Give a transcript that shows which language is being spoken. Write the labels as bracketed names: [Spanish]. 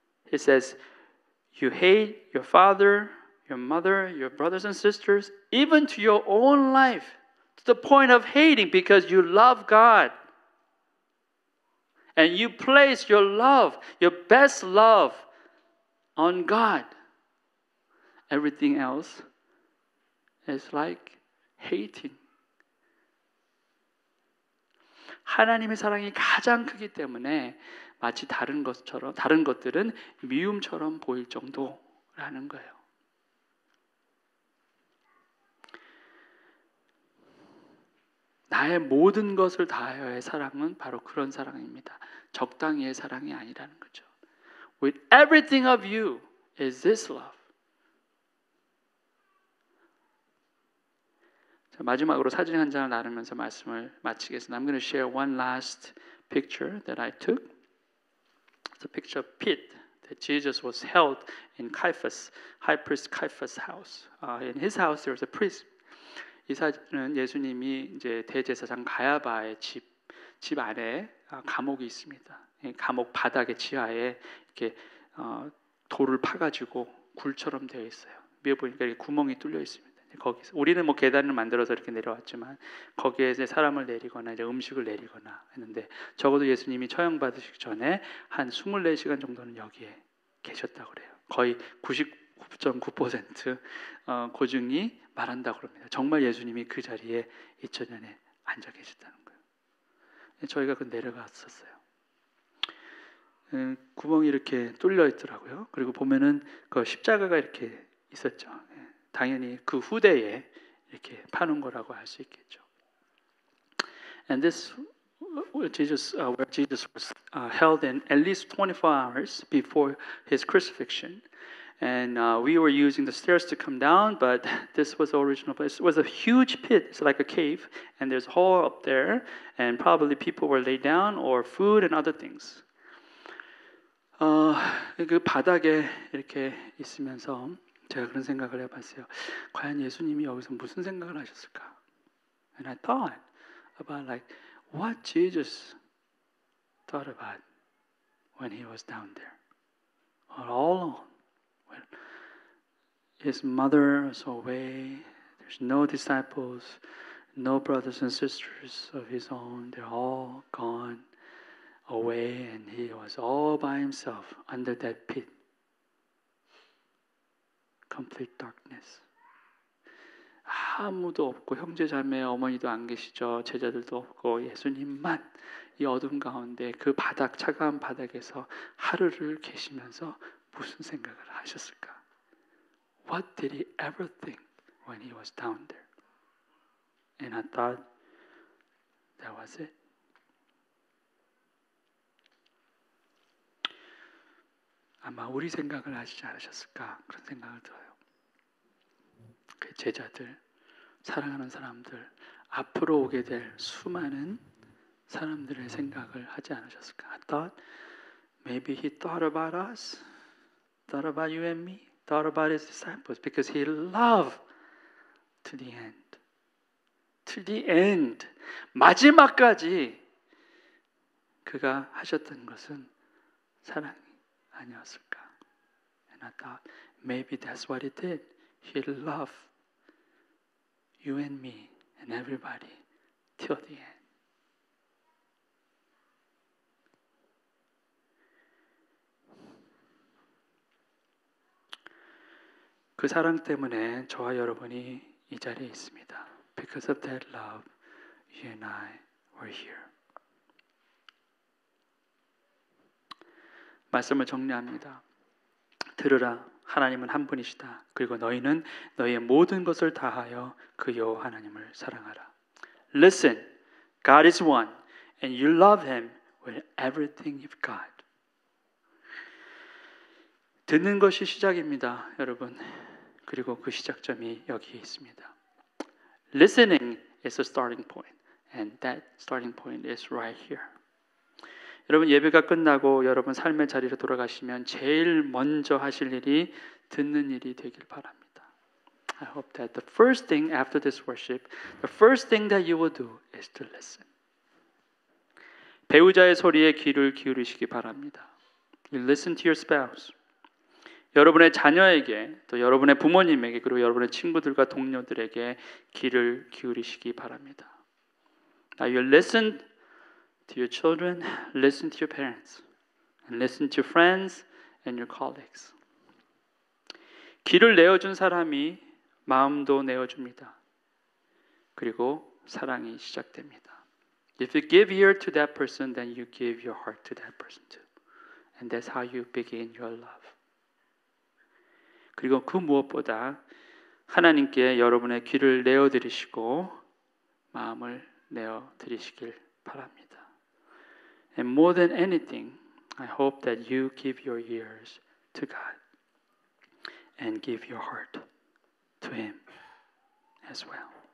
[English] He says, you hate your father, your mother, your brothers and sisters, even to your own life, to the point of hating because you love God. And you place your love, your best love on God. everything else is like hating. [Korean] 하나님의 사랑이 가장 크기 때문에 마치 다른 것들은 미움처럼 보일 정도라는 거예요. 나의 모든 것을 다하여의 사랑은 바로 그런 사랑입니다. 적당히의 사랑이 아니라는 거죠. [English] With everything of you is this love. [Korean] 자, 마지막으로 사진 한 장을 나누면서 말씀을 마치겠습니다. [English] I'm going to share one last picture that I took. It's a picture of pit that Jesus was held in Caiaphas, high priest Caiaphas' house. In his house there was a priest. [Korean] 이 사진은 예수님이 이제 대제사장 가야바의 집 안에 감옥이 있습니다. 감옥 바닥의 지하에 이렇게 돌을 파가지고 굴처럼 되어 있어요. 위에 보니까 이렇게 구멍이 뚫려 있습니다. 거기서 우리는 뭐 계단을 만들어서 이렇게 내려왔지만 거기에 이제 사람을 내리거나 이제 음식을 내리거나 했는데 적어도 예수님이 처형 받으시기 전에 한 24시간 정도는 여기에 계셨다고 그래요. 거의 99.9% 고증이 말한다고 그럽니다. 정말 예수님이 그 자리에 2000년에 앉아 계셨다는 거예요. 저희가 그 내려갔었어요. 구멍이 이렇게 뚫려 있더라고요. 그리고 보면은 그 십자가가 이렇게 있었죠. 당연히 그 후대에 이렇게 파는 거라고 할 수 있겠죠. [English] And this where Jesus was held in at least 24 hours before his crucifixion. And we were using the stairs to come down, but this was the original place. It was a huge pit. It's like a cave, and there's a hole up there, and probably people were laid down, or food and other things. [Korean] 그 바닥에 이렇게 있으면서 제가 그런 생각을 해봤어요. 과연 예수님이 여기서 무슨 생각을 하셨을까? [English] And I thought about like what Jesus thought about when he was down there, all alone. His mother was away. There's no disciples, no brothers and sisters of his own. They're all gone away, and he was all by himself under that pit. Complete darkness. [Korean] 아무도 없고 형제 자매 어머니도 안 계시죠. 제자들도 없고 예수님만 이 어둠 가운데 그 바닥 차가운 바닥에서 하루를 계시면서 무슨 생각을 하셨을까? [English] What did he ever think when he was down there? And I thought that was it. [Korean] 아마 우리 생각을 하시지 않으셨을까 그런 생각을 들어요. 그 제자들, 사랑하는 사람들, 앞으로 오게 될 수많은 사람들의 생각을 하지 않으셨을까? [English] I thought maybe he thought about us, thought about you and me, thought about his disciples, because he loved to the end. To the end. [Korean] 마지막까지 그가 하셨던 것은 사랑이 아니었을까? [English] And I thought maybe that's what he did. He loved you and me and everybody till the end. [Korean] 그 사랑 때문에 저와 여러분이 이 자리에 있습니다. [English] Because of that love, you and I were here. [Korean] 말씀을 정리합니다. 들으라, 하나님은 한 분이시다. 그리고 너희는 너희의 모든 것을 다하여 그 여호와 하나님을 사랑하라. [English] Listen, God is one, and you love Him with everything you've got. [Korean] 듣는 것이 시작입니다, 여러분. 그리고 그 시작점이 여기에 있습니다. [English] Listening is a starting point, and that starting point is right here. [Korean] 여러분 예배가 끝나고 여러분 삶의 자리로 돌아가시면 제일 먼저 하실 일이 듣는 일이 되길 바랍니다. [English] I hope that the first thing after this worship, the first thing that you will do is to listen. [Korean] 배우자의 소리에 귀를 기울이시기 바랍니다. [English] You listen to your spouse. [Korean] 여러분의 자녀에게, 또 여러분의 부모님에게, 그리고 여러분의 친구들과 동료들에게 귀를 기울이시기 바랍니다. [English] Now you listen to your children, listen to your parents, and listen to friends and your colleagues. [Korean] 귀를 내어준 사람이 마음도 내어줍니다. 그리고 사랑이 시작됩니다. [English] If you give ear to that person, then you give your heart to that person too. And that's how you begin your love. [Korean] 그리고 그 무엇보다 하나님께 여러분의 귀를 내어드리시고 마음을 내어드리시길 바랍니다. [English] And more than anything, I hope that you give your ears to God and give your heart to Him as well.